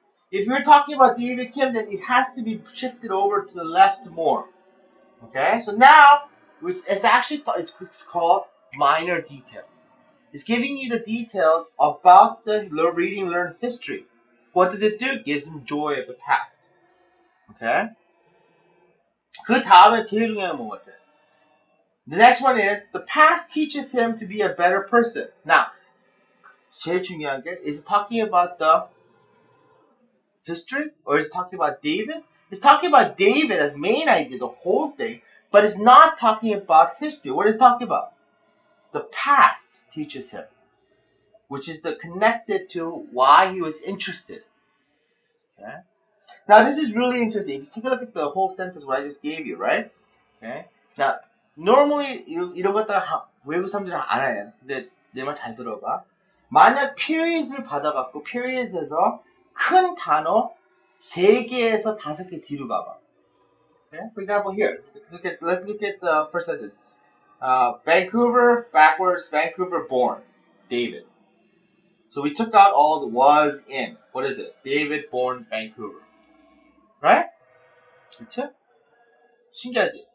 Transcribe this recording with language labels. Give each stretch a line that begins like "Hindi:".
English: If you're talking about David Kim, then it has to be shifted over to the left more. Okay? So now, it's actually it's called minor detail. It's giving you the details about the reading, learn history. What does it do? It gives him joy of the past. Okay?
Korean: 그 다음에 제일 중요한 건 같아.
English: The next one is, the past teaches him to be a better person. Now,
Korean: 제일 중요한 게,
English: is it talking about the history? Or is it talking about David? It's talking about David as main idea, the whole thing, but it's not talking about history. What is it talking about? The past teaches him, which is connected to why he was interested. Okay? Now this is really interesting. If you take a look at the whole sentence what I just gave you, right? Okay?
Korean: Now normally 이런 거 다 외국 사람들은 안 해요. 근데 내 말 잘 들어봐. 만약 period을 받아갖고 period에서 큰 단어 3개에서 5개 뒤로 가봐.
English: Okay? For example, here, let's look at the first sentence. Vancouver backwards, Vancouver born, David. So we took out all the was in. What is it? David born Vancouver. Right?
Korean: 그렇죠? 신기하지?